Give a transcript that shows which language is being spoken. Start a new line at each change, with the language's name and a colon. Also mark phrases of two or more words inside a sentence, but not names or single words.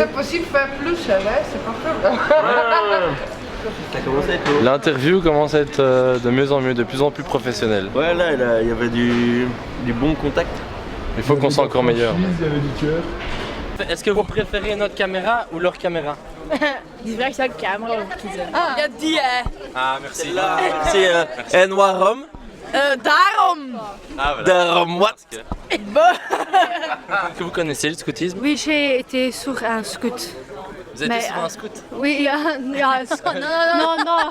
French: C'est possible de faire plus cher, hein? C'est pas problème. Ça commence à être lourd. L'interview commence à être de mieux en mieux, de plus en plus professionnelle. Ouais, là, il y avait du bon contact. Il faut qu'on soit encore meilleur. Il y avait du cœur. Est-ce que vous préférez notre caméra ou leur caméra?
Dutch: Die vraagt welke camera we kiezen. Ja, die
French: Ah merci. Là, c'est un noir homme.
Dutch: Daarom!
French: Ah voilà.
Dutch: Darum what?
French: Est-ce que vous connaissez le scoutisme? Oui, j'ai été sur un scout. Vous êtes Mais, sur un scout? Oui, non, non.